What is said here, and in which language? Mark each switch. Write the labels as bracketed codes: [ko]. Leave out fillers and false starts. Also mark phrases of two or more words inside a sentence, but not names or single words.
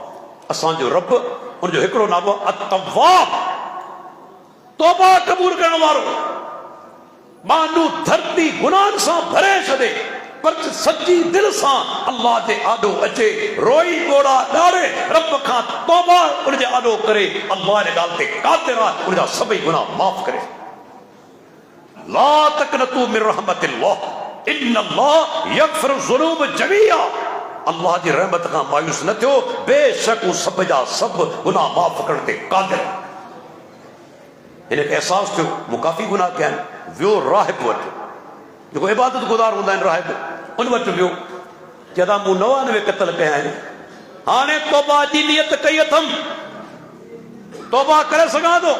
[sd] असांजो रब, उनजो हिकिड़ो नालो अत-तव्वाब, तौबा क़बूल करण वारो। माण्हू धरती गुनाहनि सां भरे छॾे, पर सची दिलि सां अल्लाह जे आॾो अचे, रोई ॻोड़ा ॾाड़े, रब खां तौबा उनजे आॾो करे, अल्लाह जे ॻाल्हि ते क़ादिर आहे उनजा सभई गुनाह माफ़ करे। [ar] لا تقنطوا من رحمة الله إن الله يغفر الذنوب جميعا. [sd] अल्लाह जी रहमत खां मायूस न थियो, बेशक हू सभ जा सभु गुनाह माफ़ करण ते क़ादिर। हिनखे अहसासु थियो मूं काफ़ी गुनाह कया आहिनि। वियो राहिब वटि, जेको इबादत गुज़ार हूंदा आहिनि राहिब, उन वटि वियो। चवंदा मूं 99 क़त्ल कया आहिनि, हाणे तौबा जी नियत कई अथमि, तौबा करे सघां थो।